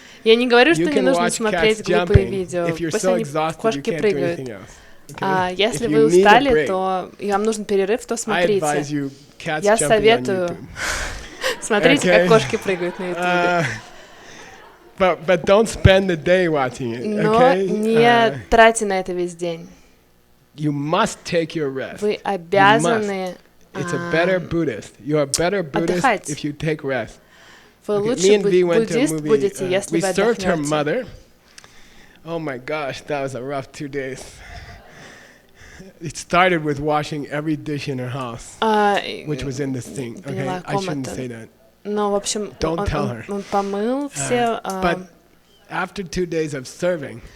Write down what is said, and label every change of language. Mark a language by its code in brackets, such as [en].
[ru] Я не говорю, что не нужно смотреть глупые видео. Пусть они кошки прыгают. А если вы устали, то и вам нужен перерыв, то смотрите. Я советую. Смотрите, как кошки прыгают на YouTube. [en] But don't spend the day watching it, [ru] но не тратьте на это весь день. [en] You must take your rest. [ru] Вы обязаны [en] It's a better Buddhist. You're a better Buddhist if you take rest. Вы лучше буддист будете, если вы отдохнете. Oh my gosh, that was a rough 2 days. It started with washing every dish in her house, which was in the sink. Okay, I shouldn't say that. [ru] Но, в общем, он помыл все. [en] But after 2 days of serving,